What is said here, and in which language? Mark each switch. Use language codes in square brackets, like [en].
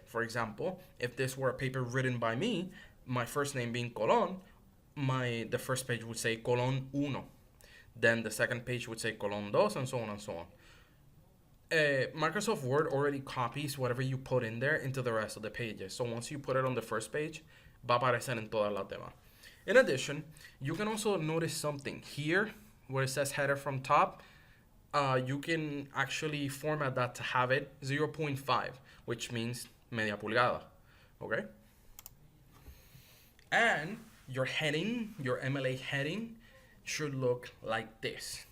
[en] For example, if this were a paper written by me, my first name being Colon, the first page would say Colon 1. Then the second page would say Colon 2, and so on and so on. Microsoft Word already copies whatever you put in there into the rest of the pages. So once you put it on the first page, [es] va a aparecer en todas las demás. [en] In addition, you can also notice something here where it says header from top. You can actually format that to have it 0.5, which means [es] media pulgada. [en] Okay? And your heading, your MLA heading, should look like this.